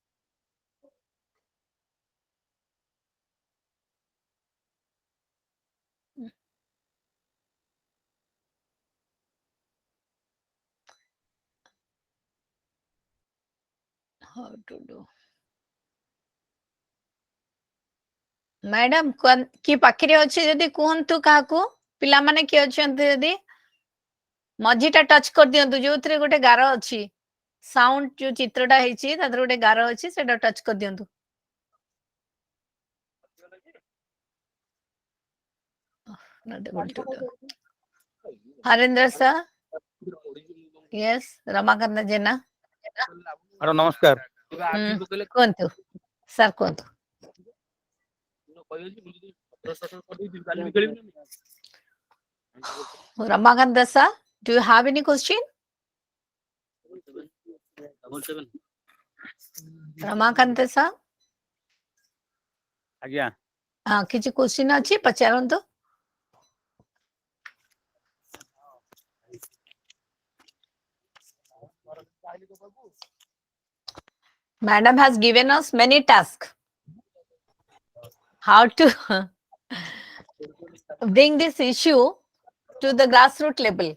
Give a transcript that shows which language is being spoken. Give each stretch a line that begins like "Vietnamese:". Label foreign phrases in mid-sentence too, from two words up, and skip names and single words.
English: How to do?
Odia: Madam, ki pakire ଅଛି ଯଦି କୁହନ୍ତୁ କାହାକୁ ପିଲାମାନେ କିଏ ଅଛନ୍ତି ଯଦି ମଝିଟା ଟଚ୍ କରିଦିଅନ୍ତୁ ଯୋଉଥିରେ ଗୋଟେ ଗାର ଅଛି ସାଉଣ୍ଡ ଯୋଉ ଚିତ୍ରଟା ହେଇଛି ତା ଦେହରେ ଗୋଟେ ଗାର ଅଛି ସେଟା ଟଚ୍ କରିଦିଅନ୍ତୁ ହରେନ୍ଦ୍ର sir, yes, ରମାକାନ୍ତ ଜେନା
English: Hello, namaskar.
Odia: କୁହନ୍ତୁ ସାର୍ କୁହନ୍ତୁ
English: Ramakanta sir, do you have any question? Ramakanta sir,
Odia: ଆଜ୍ଞା କିଛି question ଅଛି ପଚାରନ୍ତୁ
English: Madam has given us many tasks. How to bring this issue to the grassroots level.